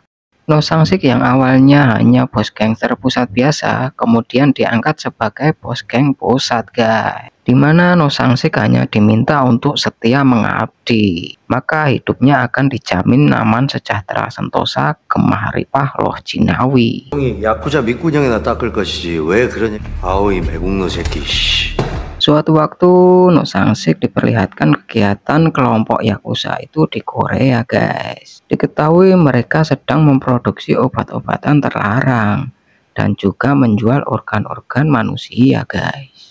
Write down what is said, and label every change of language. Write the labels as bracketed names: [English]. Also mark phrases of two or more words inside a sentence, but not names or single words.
[Indonesian] No Sang-sik yang awalnya hanya bos gangster pusat biasa, kemudian diangkat sebagai bos geng pusat, guys. Dimana No Sang-sik hanya diminta untuk setia mengabdi, maka hidupnya akan dijamin aman, sejahtera, sentosa, [Javanese] kemaharipah loh jinawi. [Korean] 야쿠자 밑구녕이나 닦을 것이지 왜 그러냐. 아우 이 매국노 새끼. [Indonesian] Suatu waktu No Sang-sik diperlihatkan kegiatan kelompok yakuza itu di Korea, guys. Diketahui mereka sedang memproduksi obat-obatan terlarang dan juga menjual organ-organ manusia, guys.